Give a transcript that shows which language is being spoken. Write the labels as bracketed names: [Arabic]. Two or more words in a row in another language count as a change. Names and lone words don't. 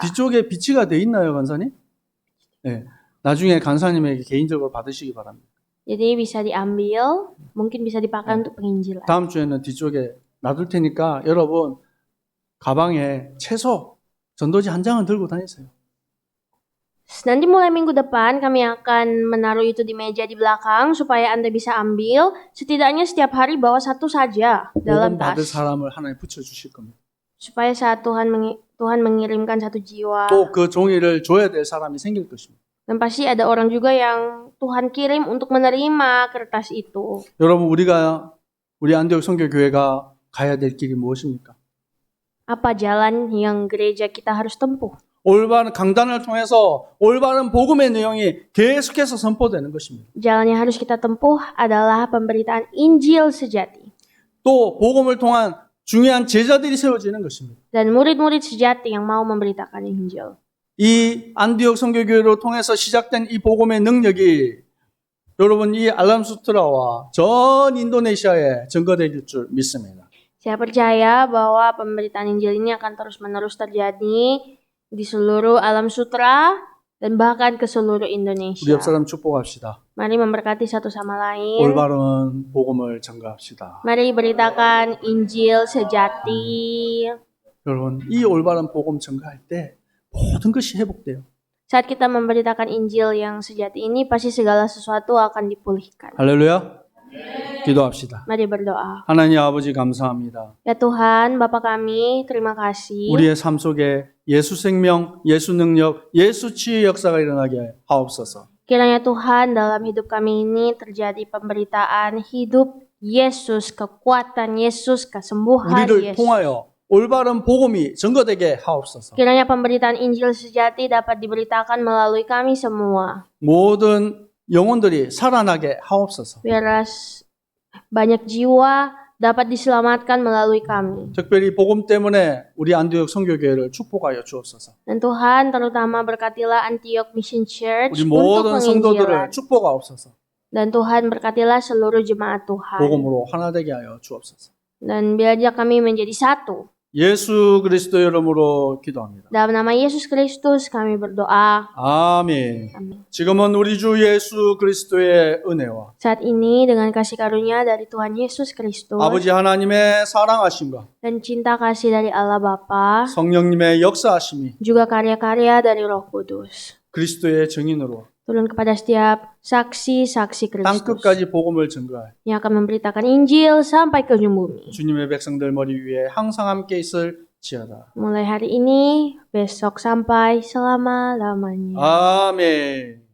[Korean] 뒤쪽에 비치가 돼 있나요, 간사님? 네. 나중에 간사님에게 개인적으로 받으시기 바랍니다. [Indonesian] Jadi bisa diambil, mungkin bisa dipakai untuk penginjilan. [Korean] 다음 주에는 뒤쪽에 놔둘 테니까 여러분 가방에 최소 전도지 한 장은 들고 다니세요. [Indonesian] Nanti mulai minggu depan kami akan menaruh itu di meja di belakang supaya Anda bisa ambil. Setidaknya setiap hari bawa satu saja dalam [Korean] 복음 받을 [Indonesian] tas. [Korean] 사람을 하나님 붙여주실 겁니다. [Indonesian] Supaya saat Tuhan mengirimkan satu jiwa. [Korean] 또 그 종이를 줘야 될 사람이 생길 것입니다. [Indonesian] Dan pasti ada orang juga yang Tuhan kirim untuk menerima kertas itu. [Korean] 여러분 우리 안디옥 선교교회가 가야 될 길이 무엇입니까? [Indonesian] Apa jalan yang gereja kita harus tempuh? [Korean] 올바른 강단을 통해서 올바른 복음의 내용이 계속해서 선포되는 것입니다. [Indonesian] Jalan yang harus kita tempuh adalah pemberitaan Injil sejati. [Korean] 또 복음을 통한 중요한 제자들이 세워지는 것입니다. [Indonesian] Dan murid-murid sejati yang mau memberitakan Injil. [Korean] 이 안디옥 선교교회로 통해서 시작된 이 복음의 능력이 여러분 이 알람수트라와 전 인도네시아에 전거될 줄 믿습니다. [Indonesian] Saya percaya bahwa pemberitaan Injil ini akan terus-menerus terjadi di seluruh alam sutra dan bahkan ke seluruh [Korean] 우리 [Indonesian] Indonesia. [Korean] 옆 사람 축복합시다. [Indonesian] Mari memberkati satu sama lain. [Korean] 올바른 복음을 전가합시다. [Indonesian] Mari beritakan Injil sejati. [Korean] 여러분 이 올바른 복음 전가할 때 모든 것이 회복돼요. [Indonesian] Saat kita memberitakan Injil yang sejati ini, pasti segala sesuatu akan dipulihkan. [Korean] 할렐루야. 기도합시다. [Indonesian] Mari berdoa. [Korean] 하나님 아버지 감사합니다. [Indonesian] Ya Tuhan, Bapa kami, terima kasih. [Korean] 우리의 삶 속에 예수 생명, 예수 능력, 예수 치유의 역사가 일어나게 하옵소서. [Indonesian] Kiranya Tuhan dalam hidup kami ini terjadi pemberitaan hidup Yesus, kekuatan Yesus, kesembuhan [Korean] 우리를 [Indonesian] Yesus. [Korean] 통하여 올바른 복음이 전거되게 하옵소서. [Indonesian] Kiranya pemberitaan Injil sejati dapat diberitakan melalui kami semua. [Korean] 모든 영혼들이 살아나게 하옵소서. [Indonesian] Biar banyak jiwa dapat diselamatkan melalui kami. [Korean] 특별히 복음 때문에 우리 안디옥 선교교회를 축복하여 주옵소서. [Indonesian] Dan Tuhan terutama berkatilah Antioch Mission Church [Korean] 우리 [Indonesian] untuk [Korean] 모든 성도들을 [Indonesian] penginjilan. [Korean] 축복하옵소서. [Indonesian] Dan Tuhan berkatilah seluruh jemaat Tuhan. [Korean] 복음으로 하나 되게 하여 주옵소서. [Indonesian] Dan biarlah kami menjadi satu. [Korean] 예수 그리스도 이름으로 기도합니다. [Indonesian] Dalam nama Yesus Kristus kami berdoa. [Korean] 아멘. [Indonesian] Amin. [Korean] 지금은 우리 주 예수 그리스도의 은혜와 [Indonesian] Saat ini dengan kasih karunia dari Tuhan Yesus Kristus [Korean] 아버지 하나님의 사랑하심과 [Indonesian] dan cinta kasih dari Allah Bapa, [Korean] 성령님의 역사하심이 [Indonesian] juga karya-karya dari Roh Kudus [Korean] 그리스도의 증인으로 [Indonesian] turun kepada setiap saksi-saksi Kristus [Korean] 땅끝까지 복음을 증거할 [Indonesian] yang akan memberitakan Injil sampai ke ujung bumi. [Korean] 주님의 백성들 머리 위에 항상 함께 있을지어다. [Indonesian] Mulai hari ini, besok sampai selama-lamanya. [Korean] 아멘.